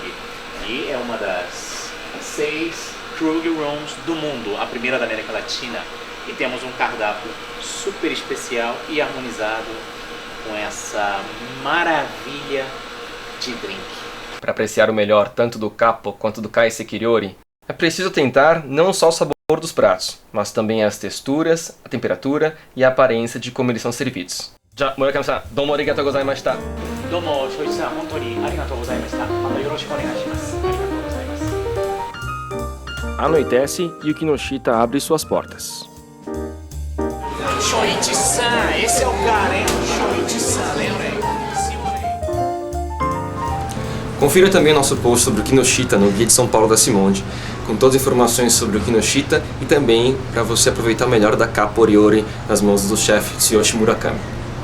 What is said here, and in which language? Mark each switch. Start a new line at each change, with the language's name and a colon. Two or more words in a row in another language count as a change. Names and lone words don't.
Portuguese: E é uma das 6 Krug Rooms do mundo, a primeira da América Latina, e temos um cardápio super especial e harmonizado com essa maravilha de drink. Para apreciar o melhor tanto do Kappo quanto do Kaiseki-ryori, é preciso tentar não só o sabor dos pratos, mas também as texturas, a temperatura e a aparência de como eles são servidos. Já,
Japanese: 村上さん、どうもありがとうございました. どうも、ショウイチさん、本当にありがとうございました。またよろしくお願いします。ありがとうございます.
Portuguese: Anoitece e o Kinoshita abre suas portas. Shoichi-san, esse é o cara, hein? Shoichi-san, lembra aí? Confira também nosso post sobre o Kinoshita no Guia de São Paulo da Simonde, com todas as informações sobre o Kinoshita e também para você aproveitar melhor da Kappo-ryori nas mãos do chefe Tsuyoshi Murakami.